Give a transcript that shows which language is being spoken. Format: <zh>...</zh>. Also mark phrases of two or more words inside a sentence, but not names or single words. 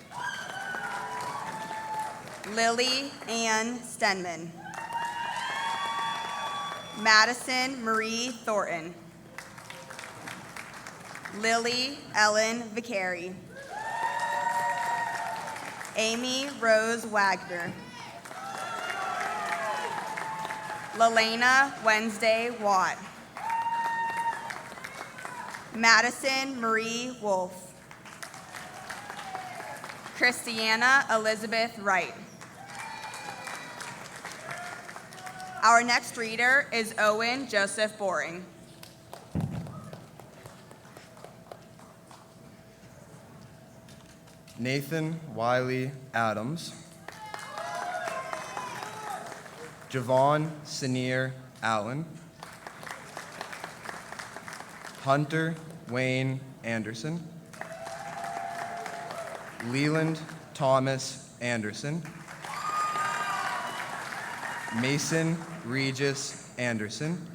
<en>Lily Ann Stenman. Madison Marie Thornton. Lily Ellen Vicari. Amy Rose Wagner. Lelena Wednesday Watt. Madison Marie Wolf. Christiana Elizabeth Wright. Our next reader is Owen Joseph Boring. Nathan Wiley Adams. Javon Senior Allen. Hunter Wayne Anderson. Leland Thomas Anderson. Mason Regis Anderson.</en>